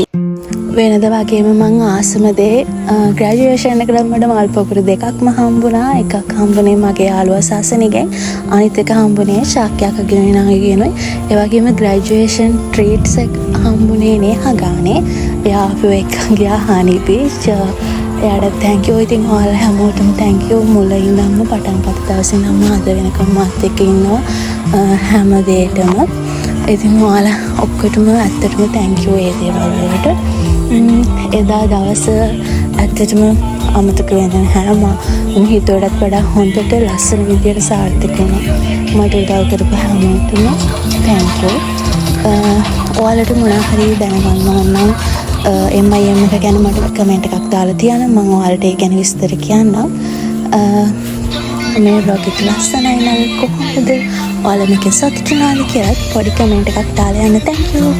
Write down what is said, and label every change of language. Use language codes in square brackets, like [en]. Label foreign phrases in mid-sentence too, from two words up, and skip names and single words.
[si] වෙනද වගේම මං ආසම දේ ග්‍රැජුවේෂන් එකට මට මල් පොකුරු දෙකක්ම හම්බුණා. එකක් හම්බුනේ මගේ යාළුවා සාසනිගෙන්, අනිත් එක හම්බුනේ ශාක්‍යකගෙන් නාගෙනුයි. ඒ වගේම [en] graduation treats [si] එක හම්බුනේ නේහගානේ. එයා අපිව එක්ක ගියා හනි බීච්. එයාට [en] thank you. [si] ඉතින් ඔයාලා හැමෝටම [en] thank you. [si] මුල ඉඳන්ම පටන් ගත්ත දවසේ ඉඳන්ම අද වෙනකම් මාත් එක්ක ඉන්නවා හැම දෙයකටම. ඉතින් ඔයාලා ඔක්කොටම ඇත්තටම [en] thank you [si] ඒ දේවල් වලට. එදා දවස ඇත්තටම අමතක වෙන්නේ නැහැ. මම හිතුවටත් වඩා හොඳට ලස්සන විදියට සාර්ථක වුණා. මට උදව් කරපු හැමෝටම [en] thank you. [si] ඔයාලට මොනවා හරි දැනගන්න ඕන නම් MIM එක ගැන මට කමෙන්ට් එකක් දාලා තියන්න. මම ඔයාලට ඒ ගැන විස්තර කියන්නම්. මේ බ්ලොග් එක ලස්සනයි නේද? කොහොමද? ඔයාලා මේක සතුටු වෙනවද කියලා පොඩි කමෙන්ට් එකක් දාලා යන්න. [en] thank you.